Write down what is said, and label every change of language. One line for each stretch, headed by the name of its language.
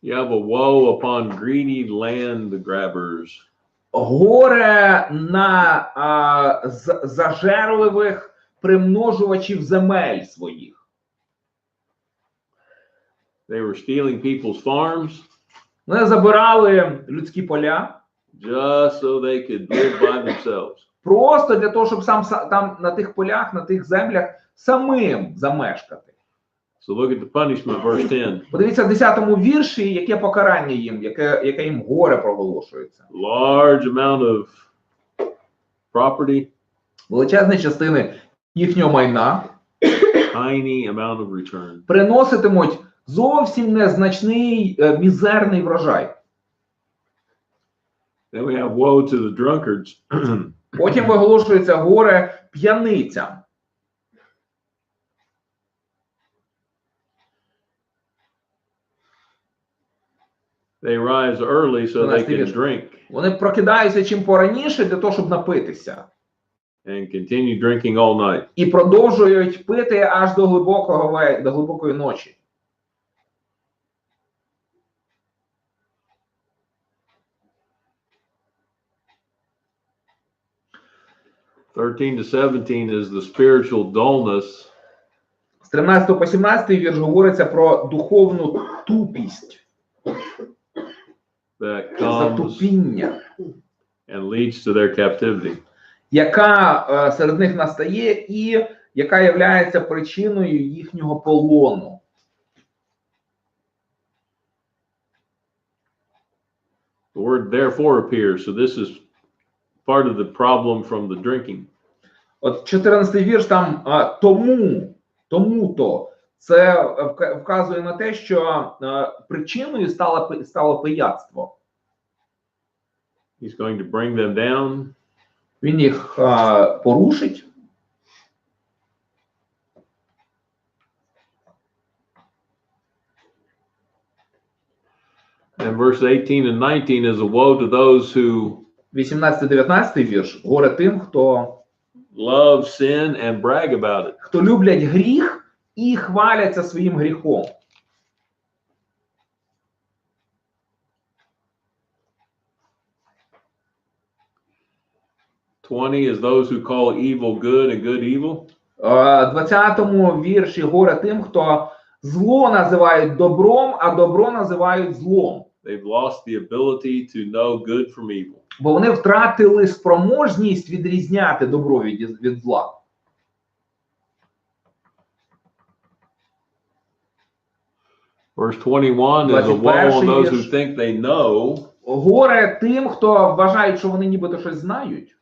English: you have a woe upon greedy land grabbers.
Ukrainian: горе на зажерливих примножувачів земель своїх.
English: They were stealing people's farms
Ukrainian: Вони забирали людські поля
English: just so they could live by themselves.
Ukrainian: просто для того, щоб там на тих полях, на тих землях самим замешкати.
English: So look at the punishment, verse 10.
Ukrainian: Подивіться в 10-му вірші, яке покарання їм, яке їм горе проголошується.
English: Large amount of property,
Ukrainian: Величезні частини їхнього майна
English: tiny amount of return.
Ukrainian: приноситимуть зовсім незначний мізерний врожай.
English: Then we have woe to the drunkards.
Ukrainian: Потім виголошується горе п'яницям.
English: They rise early so they can drink
Ukrainian: Вони прокидаються чим пораніше для того, щоб напитися.
English: and continue drinking all night.
Ukrainian: І продовжують пити аж до глибокої ночі.
English: (13 to 17) is the spiritual dullness
Ukrainian: З 13 по 17 вірш говориться про духовну тупість,
English: that comes
Ukrainian: затупіння,
English: and leads to their captivity.
Ukrainian: яка серед них настає і яка є причиною їхнього полону.
English: The word therefore appears, so this is part of the problem from the drinking.
Ukrainian: От 14-й вірш там тому-то. Це вказує на те, що причиною стало пияцтво.
English: He's going to bring them down.
Ukrainian: Він їх порушить.
English: And verse 18 and 19 is a woe to those who
Ukrainian: 18-19 вірш. Горе тим, хто
English: love sin and brag about it.
Ukrainian: люблять гріх і хваляться своїм гріхом.
English: 20 is those who call evil good and good evil.
Ukrainian: В 20-му вірші горе тим, хто зло називають добром, а добро називають злом.
English: They've lost the ability to know good from evil.
Ukrainian: Бо вони втратили спроможність відрізняти добро від зла.
English: Verse 21 is a woe on those who think they know,
Ukrainian: Горе тим, хто вважають, що вони нібито щось знають,